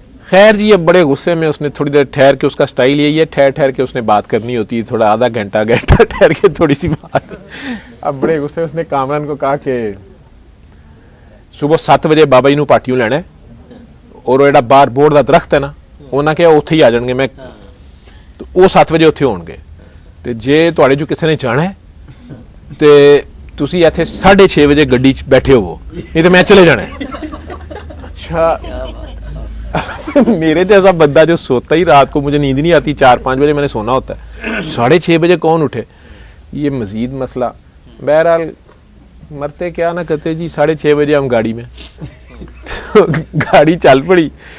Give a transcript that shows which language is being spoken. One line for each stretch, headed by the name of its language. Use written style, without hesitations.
Hindi: खैर जी, अब बड़े गुस्से में उसने थोड़ी देर ठहर के, उसका स्टाइल यही है, ठहर ठहर के उसने बात करनी होती है, थोड़ा आधा घंटा ठहर के थोड़ी सी बात। अब बड़े गुस्से में उसने कामरान को कहा कि सुबह 7 बजे
Punjabi: बाबा जी नूं पाटियों लैना है
Hindi: और वो ਜਿਹੜਾ बाहर बोर्ड का दरख्त है ना, उन्होंने कहा उत्थे ही आ जाएंगे। मैं तो वो
Punjabi: 7 ਵਜੇ ਉੱਥੇ ਹੋਣਗੇ ਤੇ ਜੇ ਤੁਹਾਡੇ ਚੋਂ ਕਿਸੇ ਨੇ ਜਾਣਾ ਹੈ ਤੇ ਤੁਸੀਂ ਇੱਥੇ 6:30 ਵਜੇ ਗੱਡੀ 'ਚ ਬੈਠੇ ਹੋਵੋ,
Hindi: नहीं तो मैं चले जाना है। अच्छा मेरे जैसा बंदा जो सोता ही रात को, मुझे नींद नहीं आती, 4-5 बजे मैंने सोना होता है, 6:30 बजे कौन उठे, ये मजीद मसला। बहरहाल मरते क्या ना कहते जी, 6:30 बजे हम गाड़ी में तो गाड़ी चल पड़ी।